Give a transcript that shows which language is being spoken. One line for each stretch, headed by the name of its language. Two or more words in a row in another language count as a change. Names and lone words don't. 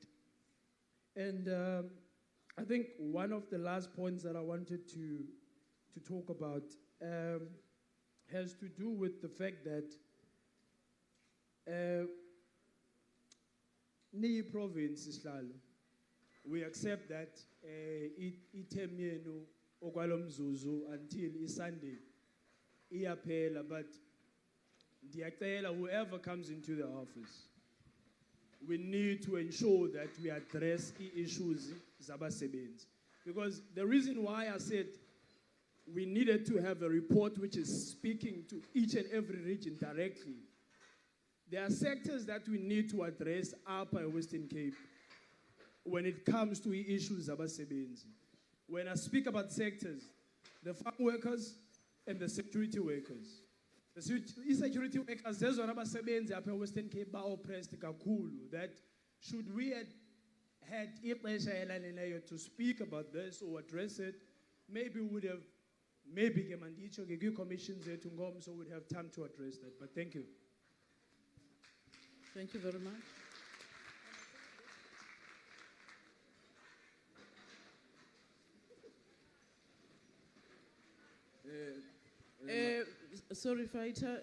English: And I think one of the last points that I wanted to talk about has to do with the fact that
Xhosa: ni province isihlalo,
English: we accept that item
Xhosa: yenu okwalomzuzu
English: until Sunday iyaphela, but ndiyacela whoever comes into the office, we need to ensure that we address issues zabasebenzi. Because the reason why I said we needed to have a report which is speaking to each and every region directly. There are sectors that we need to address Upper Western Cape when it comes to issues zabasebenzi. When I speak about sectors, the farm workers and the security workers. The security workers, there's one abasebenzi Upper Western Cape
Xhosa: ba oppressed kakhulu,
English: that should we had
Xhosa: ixesha elaneleyo
English: to speak about this or address it, maybe we would have, maybe
Xhosa: ke manditsho ke kwi-commissions zethu ngomso
English: would have time to address that. But thank you. Thank you very much. Sorry, Fighter.